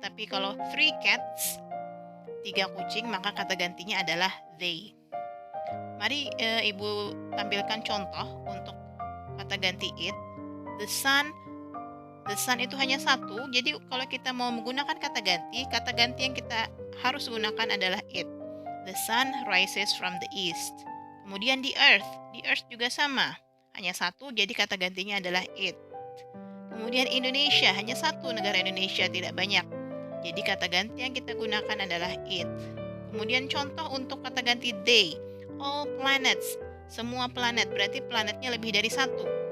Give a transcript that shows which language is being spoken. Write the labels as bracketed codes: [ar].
[id] Tapi kalau [en] 3 cats, [id] 3 kucing, maka kata gantinya adalah they. Mari Ibu tampilkan contoh untuk kata ganti it. [en] The sun [id] itu hanya satu. Jadi kalau kita mau menggunakan kata ganti yang kita harus gunakan adalah it. [en] The sun rises from the east. [id] Kemudian [en] the earth [id] juga sama. Hanya satu, jadi kata gantinya adalah it. Kemudian Indonesia, hanya satu negara Indonesia, tidak banyak. Jadi kata ganti yang kita gunakan adalah it. Kemudian contoh untuk kata ganti they. [en] All planets, [id] semua planet, berarti planetnya lebih dari satu.